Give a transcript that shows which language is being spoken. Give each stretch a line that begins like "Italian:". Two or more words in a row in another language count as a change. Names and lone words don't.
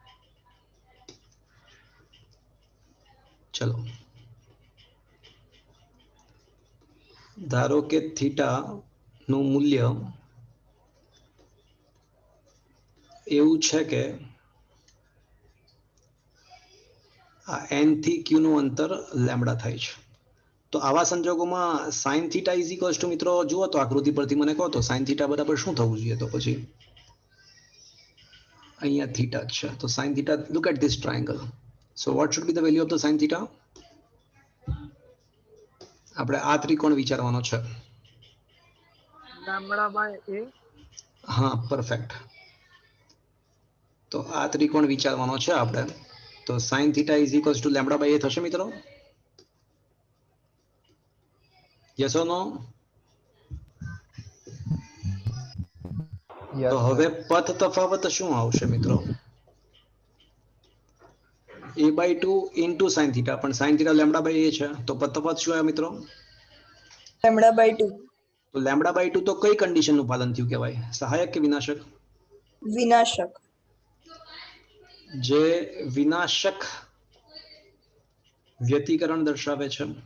Gujarati: ચલો, ધારો કે થીટા નું મૂલ્ય એવું છે કે આ N થી Q નું અંતર લેમ્બડા થાય છે. તો આવા સંજોગોમાં
English: sin theta is equals to
Gujarati: મિત્રો જુઓ તો આકૃતિ પરથી મને કહો તો
English: sin theta
Gujarati: બરાબર શું થવું જોઈએ? તો પછી અહીંયા થીટા છે તો
English: sin theta, look at this triangle. So what should be the value of the sin theta?
Gujarati: આપણે આ ત્રિકોણ વિચારવાનો છે. λ/a. હા, પરફેક્ટ. તો આ ત્રિકોણ વિચારવાનો છે આપણે. તો
English: sin theta is equals to
Gujarati: λ/a થશે મિત્રો?
English: yes or no?
Gujarati: તો હવે પથ તફાવત શું આવશે મિત્રો?
English: A/2 into sin theta,
Gujarati: પણ
English: sin theta
Gujarati: λ/a છે તો પથ તફાવત શું આવ્યો મિત્રો? λ/2. તો λ/2 તો કઈ કન્ડિશન નું પાલન થયું કહેવાય? સહાયક કે વિનાશક? વિનાશક. જે વિનાશક વ્યતિકરણ દર્શાવે છે.